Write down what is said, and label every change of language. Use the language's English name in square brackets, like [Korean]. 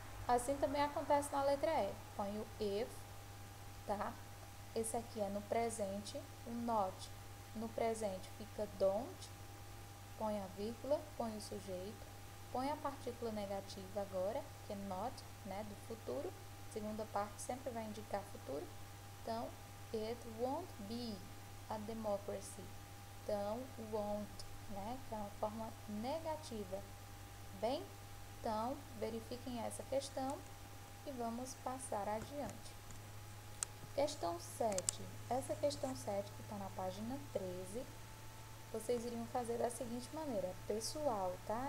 [Portuguese] Assim também acontece na letra E. Ponho if, tá? Esse aqui é no presente, o not. No presente fica don't, põe a vírgula, põe o sujeito, põe a partícula negativa agora, que é not, né, do futuro. Segunda parte sempre vai indicar futuro. [English] Então, it won't be a democracy. [Portuguese] Então, won't, né, que é uma forma negativa. Bem, então, verifiquem essa questão e vamos passar adiante. Questão 7. Essa questão 7, que está na página 13, vocês iriam fazer da seguinte maneira, pessoal, tá?